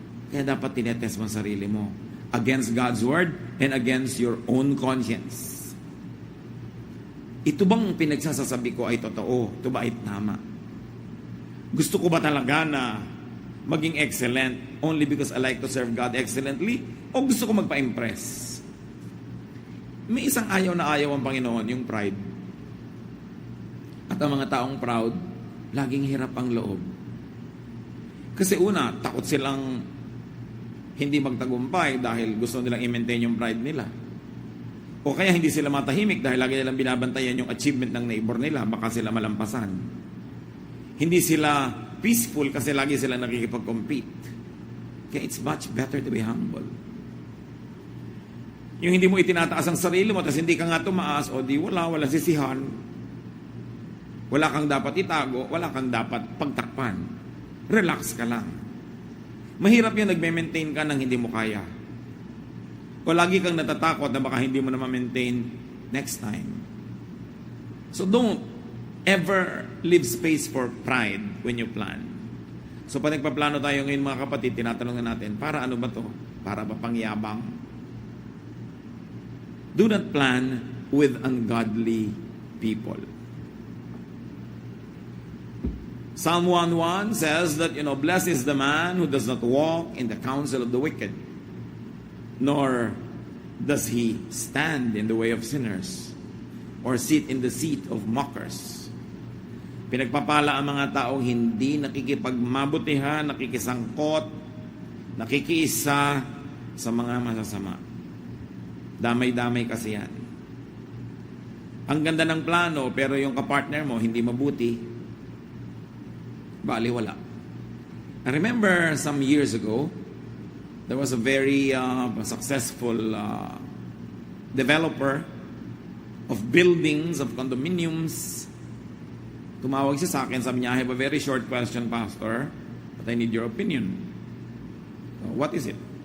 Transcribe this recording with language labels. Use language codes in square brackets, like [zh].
[tl] Kaya dapat tinetest mo ang sarili mo [en] against God's word and against your own conscience. [tl] Ito bang pinagsasasabi ko ay totoo? Ito ba ay tama? Gusto ko ba talaga na maging excellent [en] only because I like to serve God excellently? [tl] O gusto ko magpa-impress? May isang ayaw na ayaw ang Panginoon, yung pride. At ang mga taong proud, laging hirap ang loob. Kasi una, takot silang hindi magtagumpay dahil gusto nilang i-maintain yung pride nila. O kaya hindi sila matahimik dahil lagi nilang binabantayan yung achievement ng neighbor nila, baka sila malampasan. Hindi sila peaceful kasi lagi sila nakikipag-compete. [en] Kaya it's much better to be humble. [tl] Yung hindi mo itinataas ang sarili mo, tapos hindi ka nga tumaas, o di wala sisihan. Wala kang dapat itago, wala kang dapat pagtakpan. Relax ka lang. Mahirap yung nagme-maintain ka nang hindi mo kaya. O lagi kang natatakot na baka hindi mo na ma-maintain next time. [en] So don't ever leave space for pride when you plan. [tl] So pag nagpaplano tayo ngayon mga kapatid, tinatanong na natin, para ano ba to? Para ba pangyabang? [en] Do not plan with ungodly people. Psalm 1:1 says that, blessed is the man who does not walk in the counsel of the wicked, nor does he stand in the way of sinners, or sit in the seat of mockers. [tl] Pinagpapala ang mga taong hindi nakikipagmabutihan, nakikisangkot, nakikiisa sa mga masasama. Damay-damay kasi yan. Ang ganda ng plano, pero yung kapartner mo hindi mabuti, baliwala. [en] I remember some years ago, there was a very successful developer of buildings, of condominiums. [tl] Tumawag siya sa akin, sabi niya, [en] I have a very short question, Pastor, but I need your opinion. What is it?